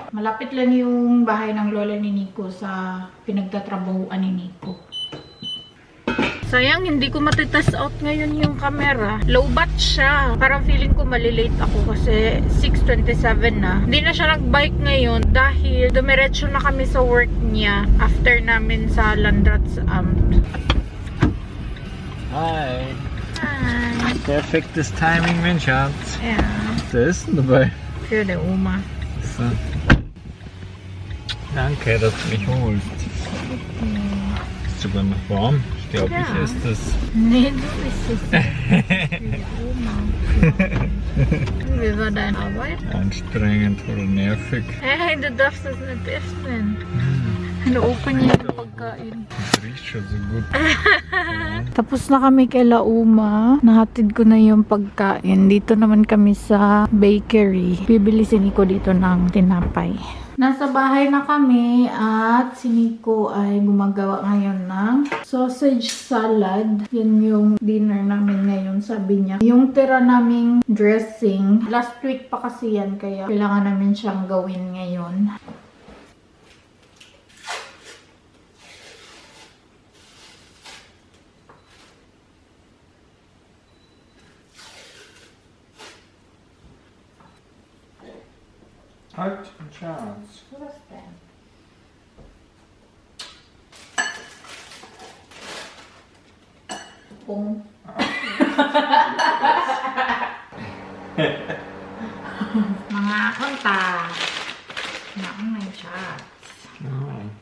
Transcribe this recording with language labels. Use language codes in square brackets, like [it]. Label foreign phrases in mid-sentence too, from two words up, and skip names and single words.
[tl] Malapit lang yung bahay ng lola ni Nico sa pinagtatrabahuan ni Nico. Sayang, hindi ko matitest out ngayon yung camera. [en] Low bat [tl] siya. Parang feeling ko malilate ako kasi 6:27 na. Hindi na siya nag-bike ngayon dahil dumiretso na kami sa work niya after namin sa Landratsamt. [de] Hi. Hi. Perfektes Timing, mein Schatz. Ja. Was ist denn dabei? Für die Oma. So. Danke, dass du mich holst. Ist sogar noch warm. Ich glaube, Ja. ich esse das. Nee, du isst es nicht. Für die Oma. Wie war deine Arbeit? Anstrengend oder nervig. Hey, du darfst das nicht essen. [tl] Ino-open niya yung pagkain. [de] Das riecht schon so gut. [tl] Tapos na kami kay La Uma. Nahatid ko na yung pagkain. Dito naman kami sa bakery. Bibili si Nico dito ng tinapay. Nasa bahay na kami at si Nico ay gumagawa ngayon ng sausage salad. Yan yung dinner namin ngayon, sabi niya. Yung tira naming dressing, [en] last week [tl] pa kasi yan kaya kailangan namin siyang gawin ngayon. [de] Halt, Schatz. Was denn? [tl] Kung. Mga kanta. Naangay siya. Oh.